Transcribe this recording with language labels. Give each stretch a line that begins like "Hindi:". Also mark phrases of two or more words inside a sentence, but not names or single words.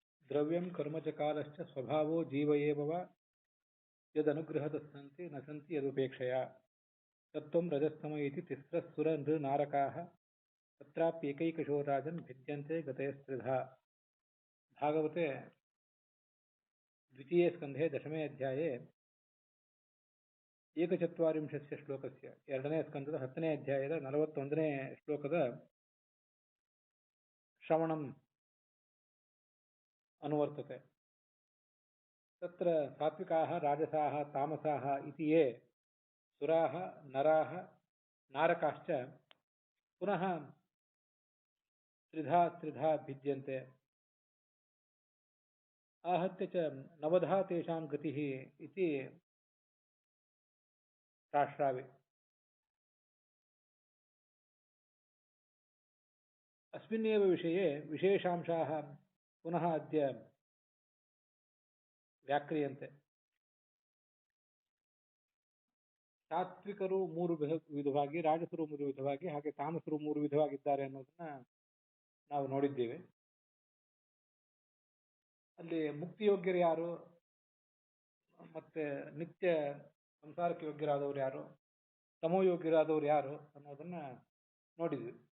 Sanskrit: द्रव्यं कर्म च कालश्च स्वभावो जीव एव वा यदनुग्रहतः सन्ति न सन्ति यदुपेक्षया तत्त्वं रजस्तम इति तिस्रः सुर नृ नारकाः तत्राप्येकैकशो राजन् भिद्यन्ते गतयस्त्रिधा। भागवते द्वितीये स्कन्धे दशमे अध्याये एकचत्वारिंशस्य श्लोकस्य
Kannada: ಎರಡನೇ ಸ್ಕಂದದ 10ನೇ ಅಧ್ಯಾಯದ 41ನೇ ಶ್ಲೋಕದ
Sanskrit: ಶ್ರವಣಂ अनुवर्तते। तत्र सात्विकाः राजसाः तामसाः इति ये सुराः नराः नारकाश्च पुनः त्रिधा त्रिधा भिद्यन्ते। आहत्य च नवधा तेषां गतिः इति शास्त्रावे। अस्मिन्नेव विषये विशेषांशाः पुनः अद्य व्याक्रियन्ते।
Kannada: ಸಾತ್ವಿಕರು ಮೂರು ವಿಧವಾಗಿ, ರಾಜಸರು ಮೂರು ವಿಧವಾಗಿ, ಹಾಗೆ ತಾಮಸರು ಮೂರು ವಿಧವಾಗಿದ್ದಾರೆ ಅನ್ನೋದನ್ನ ನಾವು ನೋಡಿದ್ದೇವೆ. ಅಲ್ಲಿ ಮುಕ್ತಿಯೋಗ್ಯರು ಯಾರು, ಮತ್ತೆ ನಿತ್ಯ ಸಂಸಾರಕ್ಕೆ ಯೋಗ್ಯರಾದವರು ಯಾರು, ತಮೋಯೋಗ್ಯರಾದವರು ಯಾರು ಅನ್ನೋದನ್ನ ನೋಡಿದ್ವಿ.